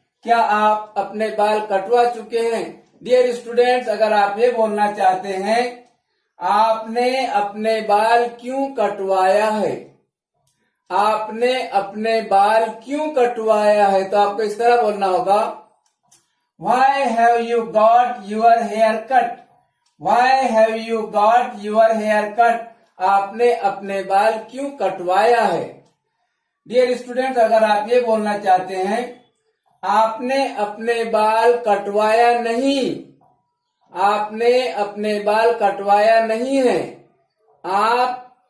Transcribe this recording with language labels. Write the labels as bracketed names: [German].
[Hindi] क्या आप अपने बाल कटवा चुके हैं। डियर स्टूडेंट्स, अगर आप ये बोलना चाहते हैं आपने अपने बाल क्यों कटवाया है, आपने अपने बाल क्यों कटवाया है, तो आपको इस तरह बोलना होगा [English] Why have you got your hair cut? Why have you got your hair cut? [Hindi] आपने अपने बाल क्यों कटवाया है। डियर स्टूडेंट्स, अगर आप ये बोलना चाहते हैं आपने अपने बाल कटवाया नहीं, आपने अपने बाल कटवाया नहीं है, आप